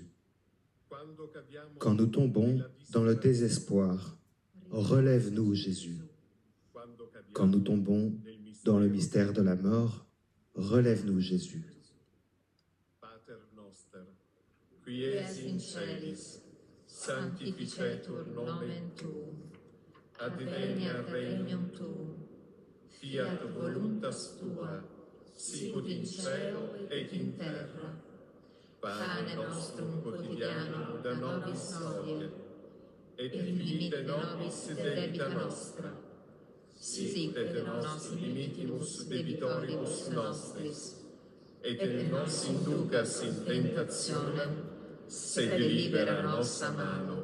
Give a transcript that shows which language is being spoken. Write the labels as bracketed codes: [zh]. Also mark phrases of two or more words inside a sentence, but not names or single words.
[fr] Quand nous tombons dans le désespoir, relève-nous, Jésus. Quand nous tombons dans le mystère de la mort, relève-nous, Jésus. [la] Qui es in celis, sanctificetur nomen tuum, adveniat regnum tuum, fiat voluntas tua, sicut in cielo et in terra. Pane nostrum quotidianum da nobis hodie, et dimitte nobis debita nostra, sic et nos dimittimus debitoribus nostris, et nos inducas in tentationem, sed libera nos a mano.